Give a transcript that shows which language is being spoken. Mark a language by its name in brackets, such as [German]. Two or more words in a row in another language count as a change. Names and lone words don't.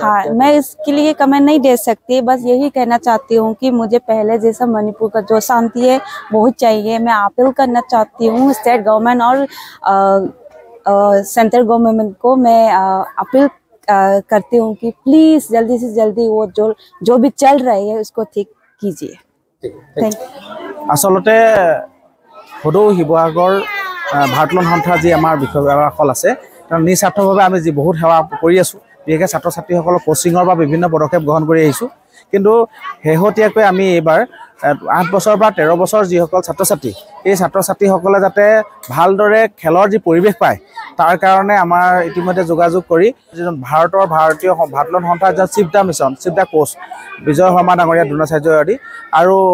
[Hindi] हाँ मैं इसके लिए कमेंट नहीं दे सकती बस यही कहना चाहती हूँ कि मुझे पहले जैसा मणिपुर का जो शांति है बहुत चाहिए मैं अपील करना चाहती हूँ [English] state government [Hindi] और [English] central government [Hindi] को मैं अपील करती हूँ कि प्लीज़ जल्दी से जल्दी वो जो भी चल रही है उसको ठीक कीजिए [English] thank you [Assamese] आसलते सदৌ শিৱসাগৰ ভাৰতলন সন্থা যি আমাৰ বিষয়াসকল আছে তেওঁ নিস্বাৰ্থভাৱে আমি যি বহুত সেৱা কৰি আছোঁ বিশেষকৈ ছাত্ৰ ছাত্ৰীসকলক কোচিঙৰ বা বিভিন্ন পদক্ষেপ গ্ৰহণ কৰি আহিছোঁ কিন্তু শেহতীয়াকৈ আমি এইবাৰ 8 বছৰ বা 13 বছৰ যিসকল ছাত্ৰ ছাত্ৰী এই ছাত্ৰ ছাত্ৰীসকলে যাতে ভালদৰে খেলৰ যি পৰিৱেশ পায় তাৰ কাৰণে আমাৰ ইতিমধ্যে যোগাযোগ কৰি ভাৰতীয় ভাৰতলন সন্থাৰ চিফ দা কোচ বিজয় শৰ্মা ডাঙৰীয়া দ্ৰোণাচাৰ্য আদি আৰু